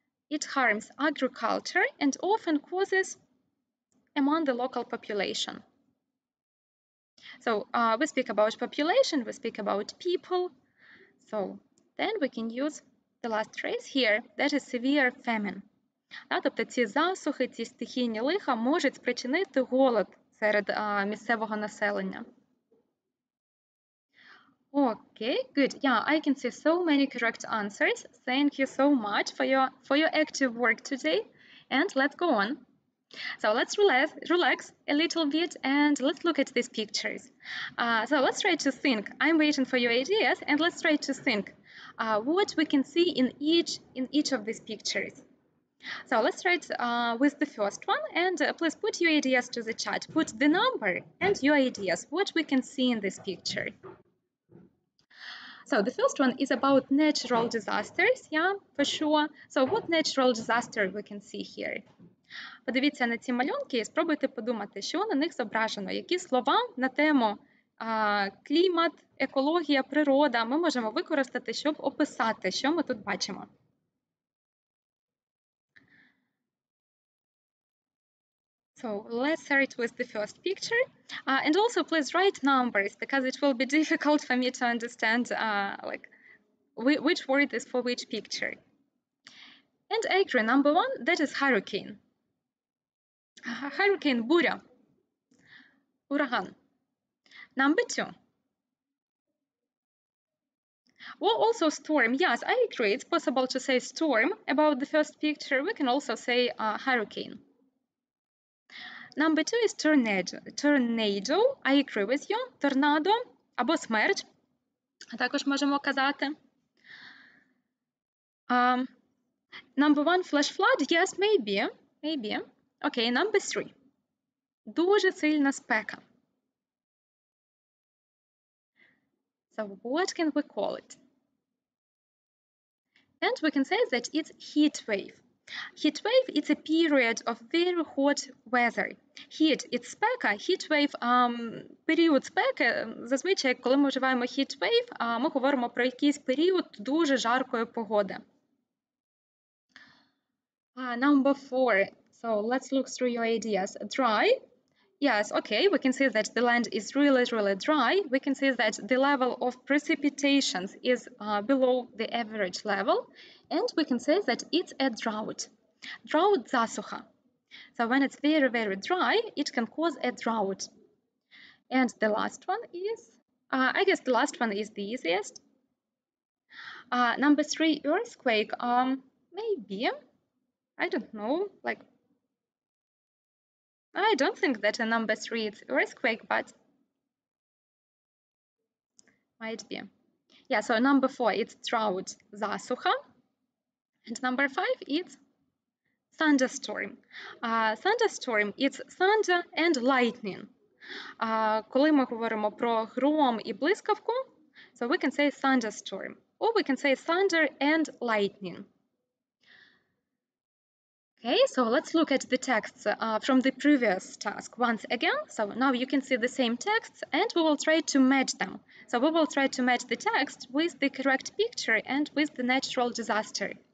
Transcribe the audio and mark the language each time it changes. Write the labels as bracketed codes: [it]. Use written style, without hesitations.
[en] It harms agriculture and often causes among the local population. So we speak about population, we speak about people. So then we can use the last phrase here, that is severe famine. [uk] Тобто ці засухи, ці стихійні лиха можуть спричинити голод серед місцевого населення. [en] Okay, good. Yeah, I can see so many correct answers. Thank you so much for your active work today. And let's go on. So let's relax a little bit and let's look at these pictures. So let's try to think. I'm waiting for your ideas and let's try to think what we can see in each of these pictures. So let's start with the first one and please put your ideas to the chat. Put the number and your ideas, what we can see in this picture. So the first one is about natural disasters, yeah, for sure. So what natural disaster we can see here? [uk] Подивіться на ці малюнки і спробуйте подумати, що на них зображено, які слова на тему клімат, екологія, природа ми можемо використати, щоб описати, що ми тут бачимо. [en] So let's start with the first picture. And also please write numbers because it will be difficult for me to understand which word is for which picture. And I agree, number 1, that is hurricane. [uk] Hurricane, буря, ураган. [en] Number 2. Well, also storm. Yes, I agree. It's possible to say storm about the first picture. We can also say hurricane. Number 2 is tornado. Tornado, I agree with you. [uk] Торнадо або смерч. Також можемо казати. [en] Number 1, flash flood. Yes, maybe. Okay, number 3. [uk] Дуже сильна спека. [en] So what can we call it? And we can say that it's heat wave. Heat wave – it's a period of very hot weather. Heat – it's спека, heat wave – [uk] період спеки. Зазвичай, коли ми вживаємо heat wave, ми говоримо про якийсь період дуже жаркої погоди. [en] Number 4. So let's look through your ideas. Dry. Yes, okay, we can see that the land is really, really dry. We can see that the level of precipitations is below the average level. And we can say that it's a drought. Drought – засуха. So when it's very, very dry, it can cause a drought. And the last one is, I guess the last one is the easiest. Number 3, earthquake. Maybe. I don't know, I don't think that a number 3 is earthquake, but might be. Yeah, so number 4, it's drought, засуха. And number 5, it's thunderstorm. Thunderstorm, it's thunder and lightning. [uk] Коли ми говоримо про гром і блискавку, [en] so we can say thunderstorm. Or we can say thunder and lightning. Okay, so let's look at the texts from the previous task once again. So now you can see the same texts and we will try to match them. So we will try to match the text with the correct picture and with the natural disaster.